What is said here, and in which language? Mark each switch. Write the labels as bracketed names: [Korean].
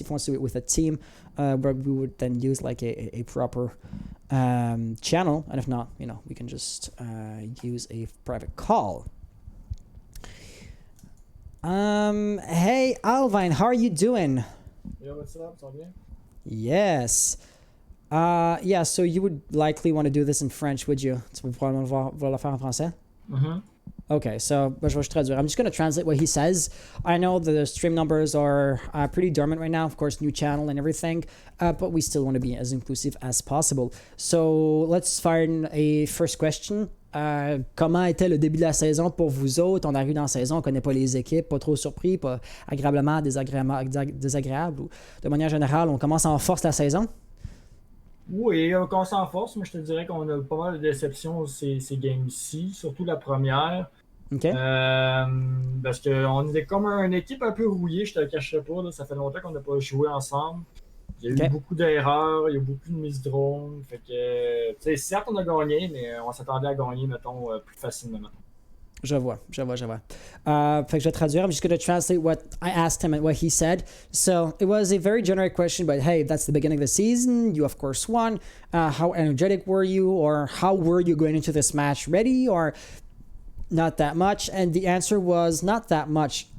[English] If he wants to do it with a team, where we would then use like a proper channel, and if not, you know, we can just use a private call. Hey Alvine, how are you doing? Yo, what's up? It's all good? Yes. Yeah, so you would likely want to do this in French, would you? [French] Tu vas probablement vouloir le faire en français? Okay, so je vais traduire. [English] I'm just going to translate what he says. I know the stream numbers are pretty dormant right now, of course, new channel and everything, but we still want to be as inclusive as possible. So let's find a first question. [French] Comment était le début de la saison pour vous autres? On arrive dans la saison, on ne connaît pas les équipes, pas trop surpris, pas agréablement désagréable. Ou de manière générale, on commence en force la saison. Oui, on s'en force, mais je te dirais qu'on a pas mal de déceptions ces games-ci, surtout la première. OK. Parce qu'on était comme une équipe un peu rouillée, je te le cacherai pas. Là, ça fait longtemps qu'on n'a pas joué ensemble. Il y a eu OK. beaucoup d'erreurs, il y a eu beaucoup de miss drone. Fait que, tu sais, certes, on a gagné, mais on s'attendait à gagner, mettons, plus facilement. Je vois. Fait que je vais traduire. [English] I'm just going to translate what I asked him and what he said. So it was a very generic question, but hey, that's the beginning of the season. You of course won. How energetic were you, or how were you going into this match? Ready or not that much? And the answer was not that much.